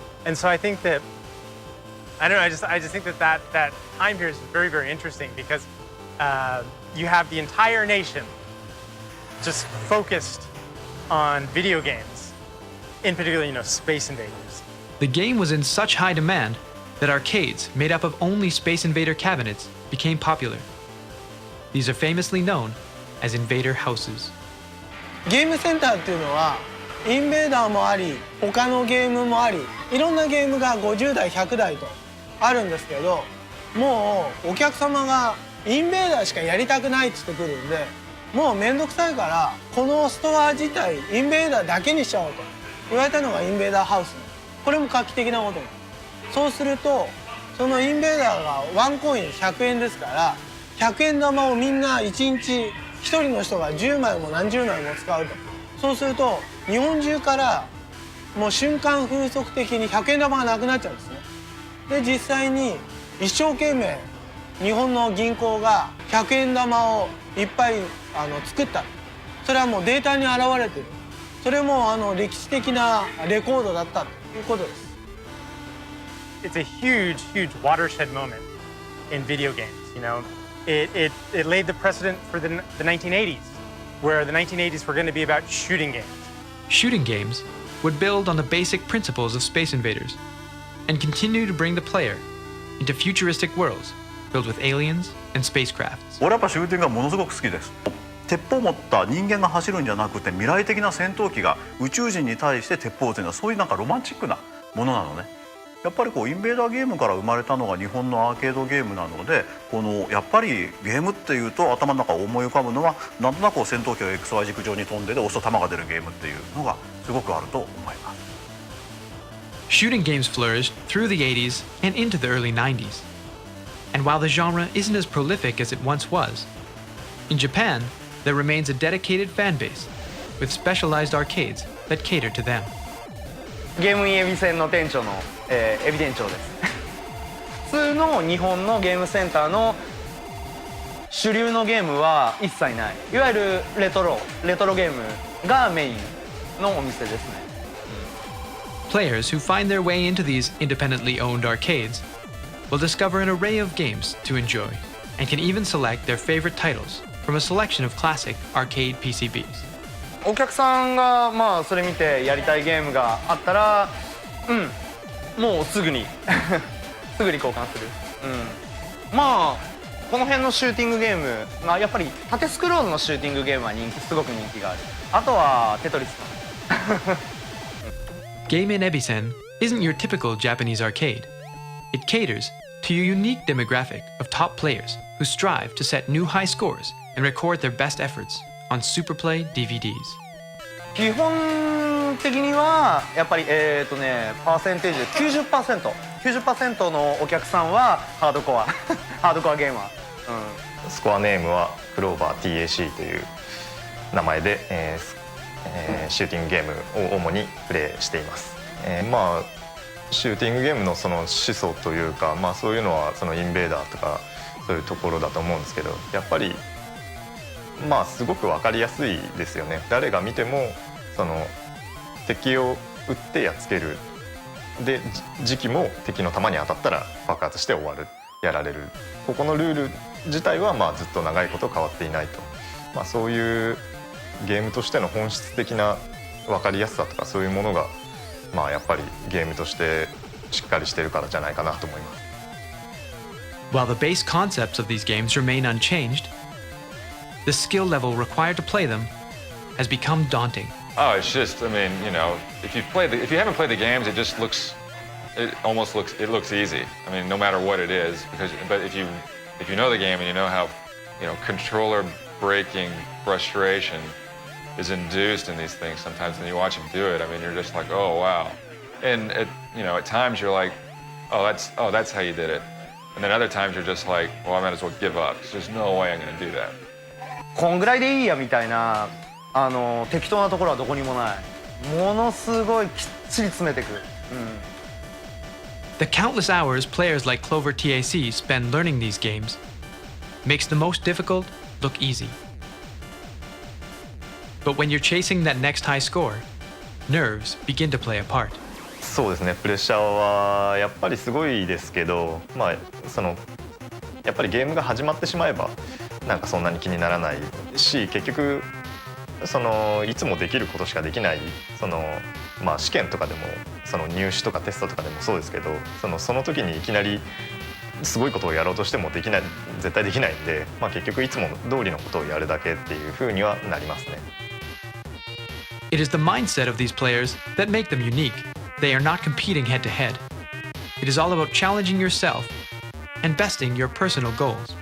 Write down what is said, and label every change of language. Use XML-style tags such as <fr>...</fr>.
<en>And so I think that, I don't know, I just think that time period is very, very interesting because you have the entire nation just focused on video games, in particular, you know, Space Invaders. The game was in such high demand that arcades made up of only Space Invader cabinets became popular. These are famously known as Invader houses.</en> <ja>ゲームセンターっていうのはインベーダーもあり他のゲームもありいろんなゲームが50台100台とあるんですけど、もうお客様がインベーダーしかやりたくないって言ってくるんで、もう面倒くさいからこのストア自体インベーダーだけにしちゃおうと言われたのがインベーダーハウス。これも画期的なことです。そうするとそのインベーダーがワンコイン100円ですから100円玉をみんな1日1人の人が10枚も何十枚も使うと。そうすると日本中からもう瞬間風速的に100円玉がなくなっちゃうんですね。で実際に一生懸命日本の銀行が100円玉をいっぱい作った。それはもうデータに表れてる。それも歴史的なレコードだったということです。</ja> <en>It's a huge, huge watershed moment in video games, you know. It laid the precedent for the 1980s, where the 1980s were going to be about shooting games. Shooting games would build on the basic principles of Space Invaders and continue to bring the player into futuristic worlds filled with aliens and spacecrafts.</en> <ja>俺やっぱシューティングがものすごく好きです。鉄砲を持った人間が走るんじゃなくて未来的な戦闘機が宇宙人に対して鉄砲を撃つようなそういうなんかロマンチックなものなのね。やっぱりこうインベーダーゲームから生まれたのが日本のアーケードゲームなので、このやっぱりゲームっていうと頭の中を思い浮かぶのはなんとなくこう戦闘機が XY 軸上に飛んで押すと弾が出るゲームっていうのがすごくあると思います。</ja> <en>Shooting games flourished through the 80s and into the early 90s. And while the genre isn't as prolific as it once was, in Japan, there remains a dedicated fan base with specialized arcades that cater to them.</en> <ja>ゲームインエビ戦の店長の、エビ店長です。普通の日本のゲームセンターの主流のゲームは一切ない。いわゆるレトロゲームがメインのお店ですね。</ja> <en>Players who find their way into these independently owned arcades will discover an array of games to enjoy and can even select their favorite titles from a selection of classic arcade PCBs.</en> <ja>お客さんがまあそれ見てやりたいゲームがあったら、もうすぐにすぐに交換する。まあこの辺のシューティングゲーム、まあやっぱり縦スクロールのシューティングゲームはすごく人気がある。あとはテトリスかな。</ja> <en>Game in Ebisen isn't your typical Japanese arcade. It caters to your unique demographic of top players who strive to set new high scores and record their best efforts on Superplay DVDs.</en> <ja>基本的にはやっぱりパーセンテージで 90% のお客さんはハードコアハードコアゲーマー、スコアネームはクローバー TAC という名前で、シューティングゲームを主にプレイしています。まあシューティングゲームのその始祖というか、まあそういうのはそのインベーダーとかそういうところだと思うんですけど、やっぱりまあすごく分かりやすいですよね。誰が見てもその敵を撃ってやっつける、で時期も敵の弾に当たったら爆発して終わる、やられる、ここのルール自体はまあずっと長いこと変わっていないと、まあ、そういうゲームとしての本質的な分かりやすさとかそういうものがまあやっぱりゲームとしてしっかりしてるからじゃないかなと思います。</ja> <en>While the base concepts of these games remain unchanged, the skill level required to play them has become daunting. Oh, it's just, I mean, you know, if you haven't played the games, it looks easy. I mean, no matter what it is, but if you know the game and you know how, you know, controller breaking frustration is induced in these things sometimes, and you watch them do it, I mean, you're just like, oh wow. And at times you're like, oh that's how you did it. And then other times you're just like, well, I might as well give up. There's no way I'm going to do that.</en> <ja>こんぐらいでいいやみたいな適当なところはどこにもない。ものすごいきっちり詰めていく。</ja> <en>The countless hours players like Clover TAC spend learning these games makes the most difficult look easy. But when you're chasing that next high score, nerves begin to play a part.</en> <ja>そうですね、プレッシャーはやっぱりすごいですけど、まあやっぱりゲームが始まってしまえばなんかそんなに気にならないし、結局いつもできることしかできない、まあ試験とかでも入試とかテストとかでもそうですけど、その時にいきなりすごいことをやろうとしても絶対できないんで、まあ、結局いつも通りのことをやるだけっていう風にはなりますね。</ja> <en>It is the mindset of these players that make them unique. They are not competing head to head. It is all about challenging yourself and besting your personal goals.</en>